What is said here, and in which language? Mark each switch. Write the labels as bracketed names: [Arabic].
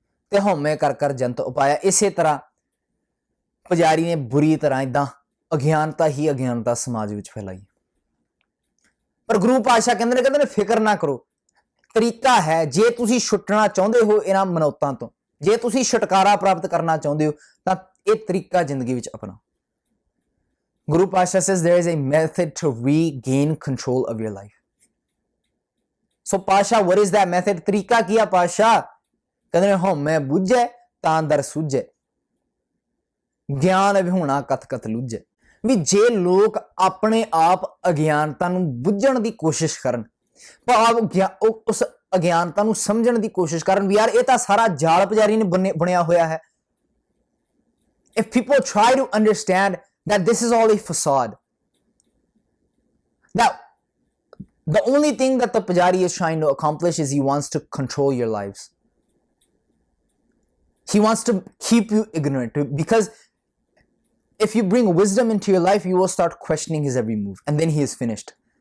[Punjabi] ਤੇ ਹਉਮੈ ਕਰ ਕਰ ਜੰਤ ਉਪਾਇਆ। ਇਸੇ ਤਰ੍ਹਾਂ ਪੁਜਾਰੀ ਨੇ ਬੁਰੀ ਤਰ੍ਹਾਂ ਇਦਾਂ ਅਗਿਆਨਤਾ ਹੀ ਅਗਿਆਨਤਾ ਸਮਾਜ ਵਿੱਚ ਫੈਲਾਈ। ਪਰ ਗੁਰੂ ਪਾਤਸ਼ਾਹ ਕਹਿੰਦੇ ਨੇ ਫਿਕਰ ਨਾ ਕਰੋ, ਤਰੀਕਾ ਹੈ। ਜੇ ਤੁਸੀਂ ਛੁੱਟਣਾ ਚਾਹੁੰਦੇ ਹੋ ਇਹਨਾਂ ਮਨੌਤਾਂ ਤੋਂ, ਜੇ ਤੁਸੀਂ ਛੁਟਕਾਰਾ ਪ੍ਰਾਪਤ ਕਰਨਾ ਚਾਹੁੰਦੇ ਹੋ ਤਾਂ ਇਹ ਤਰੀਕਾ ਜ਼ਿੰਦਗੀ ਵਿੱਚ ਅਪਣਾਓ। [English] Guru Patshah says there is a method to regain control of your life. So Patshah, what is that method? [Punjabi] ਤਰੀਕਾ ਕੀ ਆ ਪਾਤਸ਼ਾਹ? ਕਹਿੰਦੇ ਨੇ ਹਉਮੈ ਬੁੱਝੈ ਤਾਂ ਦਰ ਸੁਝੈ, ਗਿਆਨ ਵਿਹੂਣਾ ਕਥ ਕਥ ਲੁੱਝੈ। ਵੀ ਜੇ ਲੋਕ ਆਪਣੇ ਆਪ ਅਗਿਆਨਤਾ ਨੂੰ ਬੁੱਝਣ ਦੀ ਕੋਸ਼ਿਸ਼ ਕਰਨ, ਭਾਵ ਉਸ ਅਗਿਆਨਤਾ ਨੂੰ ਸਮਝਣ ਦੀ ਕੋਸ਼ਿਸ਼ ਕਰਨ ਵੀ ਯਾਰ ਇਹ ਤਾਂ ਸਾਰਾ ਜਾਲ ਪੁਜਾਰੀ ਨੇ ਬਣਿਆ ਹੋਇਆ ਹੈ। [English] If people try to understand that this is all a facade, that the only thing that the pujari is trying to accomplish is he wants to control your lives. He wants to keep you ignorant, because if you bring wisdom into your life, you will start questioning his every move, and then he is finished.